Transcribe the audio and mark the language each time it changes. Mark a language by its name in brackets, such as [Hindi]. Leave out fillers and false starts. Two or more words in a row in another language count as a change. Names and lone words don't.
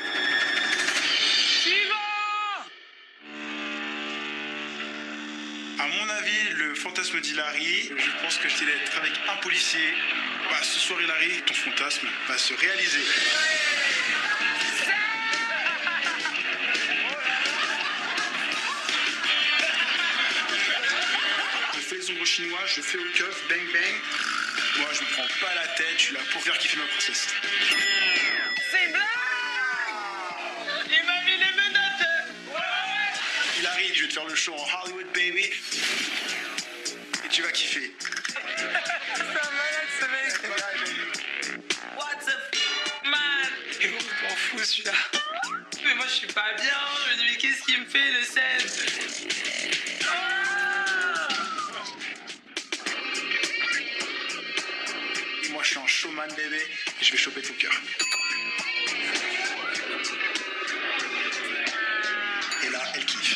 [French] À mon avis, le fantasme d'Hilary, je pense que c'est d'être avec un policier. Bah, ce soir, Hillary, ton fantasme va se réaliser. Je fais les ombres chinois, je fais au keuf, bang bang. Moi, je me prends pas la tête, je suis là pour faire kiffer ma princesse. C'est blague! Il m'a mis les menottes! Hillary, je vais te faire le show en Hollywood, baby. Et tu vas kiffer. C'est un malade ce mec! [English] What the man! [French] Et bon, je m'en fous celui-là. Mais moi je suis pas bien, je me dis mais qu'est-ce qu'il me fait le scène? Moi, je suis un showman, bébé, et je vais choper ton cœur. Et là, elle kiffe.